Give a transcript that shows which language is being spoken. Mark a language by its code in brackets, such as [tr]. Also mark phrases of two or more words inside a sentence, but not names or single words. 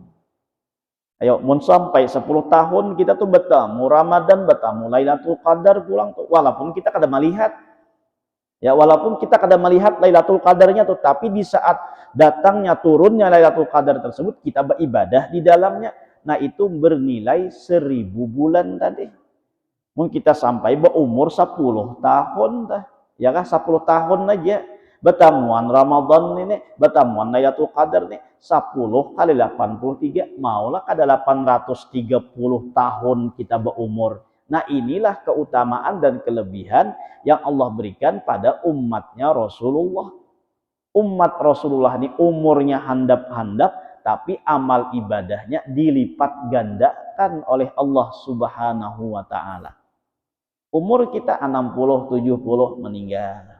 [id] Ayo, mun sampai 10 tahun kita tuh bertemu Ramadan, bertemu Lailatul Qadar pulang tuh. Walaupun kita kada melihat. Ya, walaupun kita kada melihat Lailatul Qadarnya tuh, tapi di saat datangnya turunnya Lailatul Qadar tersebut kita beribadah di dalamnya. Nah, itu bernilai 1000 bulan tadi. Mun kita sampai berumur 10 tahun dah. Ya kan 10 tahun aja. Bertemuan Ramadan ini, bertemuan Lailatul Qadar nih 10 kali 83, [bjn] maulah kada [id] 830 tahun kita berumur. Nah, inilah keutamaan dan kelebihan yang Allah berikan pada umatnya Rasulullah. Umat Rasulullah ini umurnya handap-handap, tapi amal ibadahnya dilipat gandakan oleh Allah [ar] Subhanahu wa taala. [id] Umur kita 60, 70 meninggal.